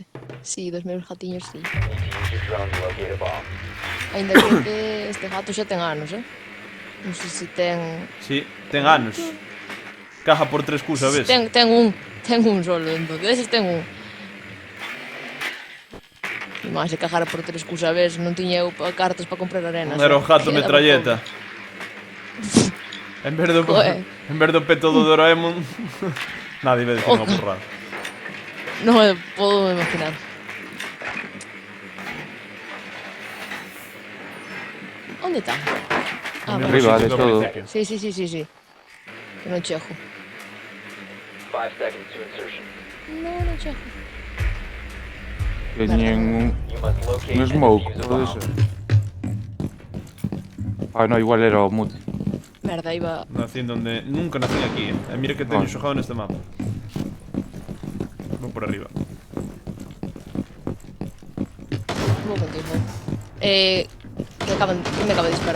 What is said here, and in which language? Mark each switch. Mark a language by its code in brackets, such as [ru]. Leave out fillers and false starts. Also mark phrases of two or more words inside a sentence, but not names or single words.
[gl] Sí, dos meus gatiños, sí. [en] Need to use your drone to locate a bomb. [gl] Ainda que este gato xa ten anos, Non sei se ten... Sí, ten anos. Caja por 3 Q, sabes? Ten un solo, entón. Deses ten un. E máis se cajara por 3 Q, sabes? Non tiña eu cartas para comprar arenas. Era o gato Quedaba metralleta. En vez do Joder. peto do Doraemon. Nadie me decía unha burrada. pouco. Non me podo imaginar. Onde está? Ah, No Arriba, sitio de do todo. principio. Sí. Que non chego. [en] 5 seconds to insertion. [gl] Non chego. Teñen [en] You must locate [gl] un [en] and [gl] smoke, [en] defuse a [gl] pode bomb. ser. Ah, no, igual era o mute. Merda, iba... Nacín donde... Nunca nacín aquí, E mira que teño Ah. xogado neste mapa. Vou por arriba. Vou contigo. Que me acaba de disparar.